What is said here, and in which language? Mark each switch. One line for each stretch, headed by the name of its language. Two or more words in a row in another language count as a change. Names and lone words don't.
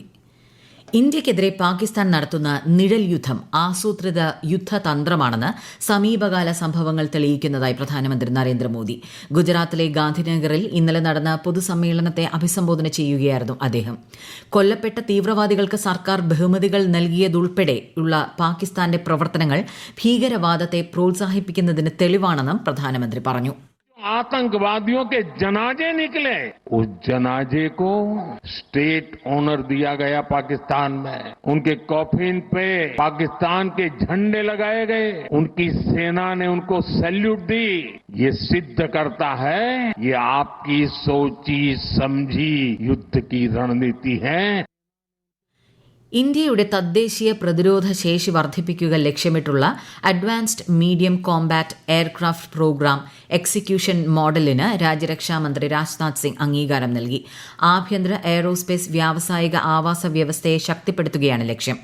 Malayalam: ഇന്ത്യക്കെതിരെ പാകിസ്ഥാൻ നടത്തുന്ന നിഴൽ യുദ്ധം ആസൂത്രിത യുദ്ധതന്ത്രമാണെന്ന് സമീപകാല സംഭവങ്ങൾ തെളിയിക്കുന്നതായി പ്രധാനമന്ത്രി നരേന്ദ്രമോദി. ഗുജറാത്തിലെ ഗാന്ധിനഗറിൽ ഇന്നലെ നടന്ന പൊതുസമ്മേളനത്തെ അഭിസംബോധന ചെയ്യുകയായിരുന്നു അദ്ദേഹം. കൊല്ലപ്പെട്ട തീവ്രവാദികൾക്ക് സർക്കാർ ബഹുമതികൾ നൽകിയതുൾപ്പെടെയുള്ള പാകിസ്ഥാന്റെ പ്രവർത്തനങ്ങൾ ഭീകരവാദത്തെ പ്രോത്സാഹിപ്പിക്കുന്നതിന് തെളിവാണെന്നും പ്രധാനമന്ത്രി പറഞ്ഞു.
Hindi: आतंकवादियों के जनाजे निकले, उस जनाजे को
English: state honour
Hindi: दिया गया पाकिस्तान में. उनके कॉफिन पे पाकिस्तान के झंडे लगाए गए. उनकी सेना ने उनको सैल्यूट दी. ये सिद्ध करता है ये आपकी सोची समझी युद्ध की रणनीति है.
Malayalam: ഇന്ത്യയുടെ തദ്ദേശീയ പ്രതിരോധ ശേഷി വർദ്ധിപ്പിക്കുക ലക്ഷ്യമിട്ടുള്ള അഡ്വാൻസ്ഡ് മീഡിയം കോംബാറ്റ് എയർക്രാഫ്റ്റ് പ്രോഗ്രാം എക്സിക്യൂഷൻ മോഡലിന് രാജ്യരക്ഷാമന്ത്രി രാജ്നാഥ് സിംഗ് അംഗീകാരം നൽകി. ആഭ്യന്തര എയ്റോസ്പേസ് വ്യാവസായിക ആവാസ വ്യവസ്ഥയെ ശക്തിപ്പെടുത്തുകയാണ് ലക്ഷ്യം.